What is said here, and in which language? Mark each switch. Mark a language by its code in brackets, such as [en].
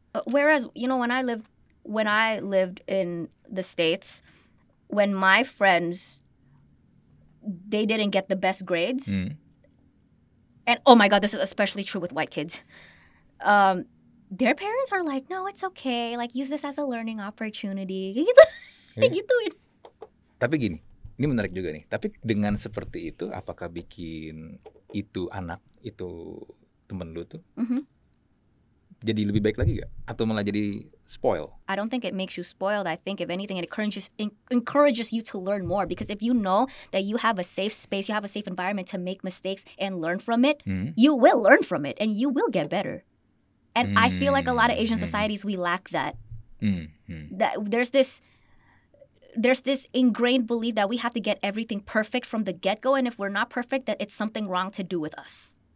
[en] Whereas when I lived in the States, when my friends, they didn't get the best grades. And oh my God, this is especially true with white kids. Their parents are like, no, it's okay. Like, use this as a learning opportunity. [id] Gitu. Tapi gini, ini menarik juga nih. Tapi dengan seperti itu, apakah bikin itu anak, itu temen lu tuh, jadi lebih baik lagi gak? Atau malah jadi spoil? [en] I don't think it makes you spoiled. I think if anything, it encourages you to learn more. Because if you know that you have a safe space, you have a safe environment to make mistakes and learn from it, you will learn from it and you will get better. And I feel like a lot of Asian societies, we lack that. That there's this ingrained belief that we have to get everything perfect from the get-go, and if we're not perfect, that it's something wrong to do with us.